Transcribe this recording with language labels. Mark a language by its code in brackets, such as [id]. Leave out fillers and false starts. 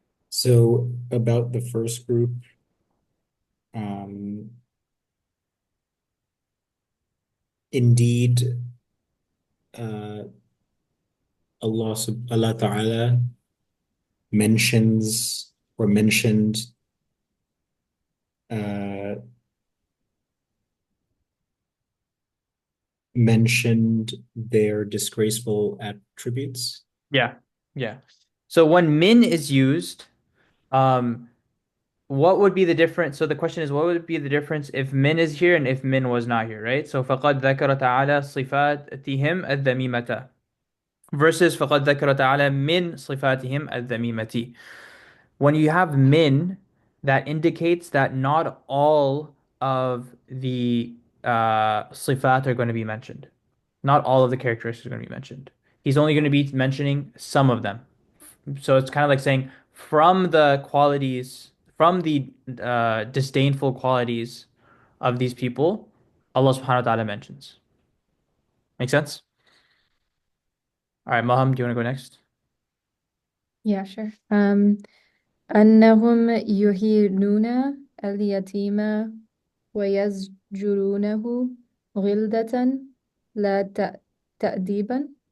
[en] So about the first group, um, indeed, uh, Allah Ta'ala mentions or uh, mentioned their disgraceful attributes. Yeah. Yeah. So when min is used, um, what would be the difference? So the question is, what would be the difference if min is here and if min was not here, right? [ar] So فَقَدْ ذَكَرَ تَعَالَى صِفَاتِهِمْ الذَّمِيمَةَ [en] versus [ar] فَقَدْ ذَكَرَ تَعَالَى مِنْ صِفَاتِهِمْ الذَّمِيمَةِ. [en] When you have min, that indicates that not all of the sifat are going to be mentioned. Not all of the characteristics are going to be mentioned. He's only going to be mentioning some of them. So it's kind of like saying from the qualities, from the disdainful qualities of these people, Allah subhanahu wa ta'ala mentions. Make sense? All right, Maham, do you want to go next? Yeah, sure. [ar] أنهم يهينون اليتيم ويزجرونه غلدة لا تأديبا.